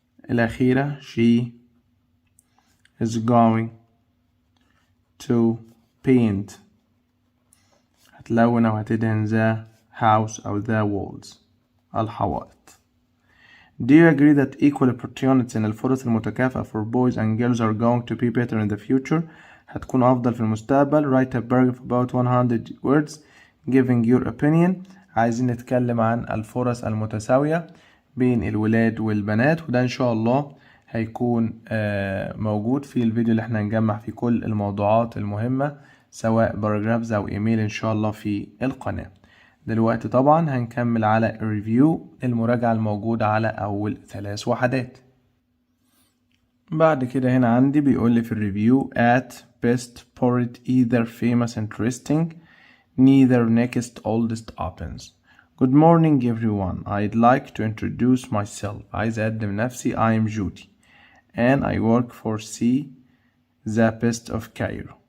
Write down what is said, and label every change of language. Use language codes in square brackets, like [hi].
[en] الأخيرة she is going to paint [ar] هتلون أو هتدهن [en] the house أو the walls الحوائط. Do you agree that equal opportunities [ar] إن الفرص المتكافئة [en] for boys and girls are going to be better in the future [ar] هتكون أفضل في المستقبل. [en] Write a paragraph about 100 words giving your opinion. [ar] عايزين نتكلم عن الفرص المتساوية بين الولاد والبنات وده إن شاء الله هيكون موجود في الفيديو اللي احنا هنجمع فيه كل الموضوعات المهمة سواء باراجرافز أو إيميل إن شاء الله في القناة. دلوقتي طبعا هنكمل على الريفيو المراجعة الموجودة على أول 3 وحدات. بعد كده هنا عندي بيقول لي في الريفيو [en] at best poet either famous interesting neither next oldest opens. Good morning everyone. I'd like to introduce myself. [ar] عايز أقدم نفسي. [en] I am Judy and I work for the best of Cairo.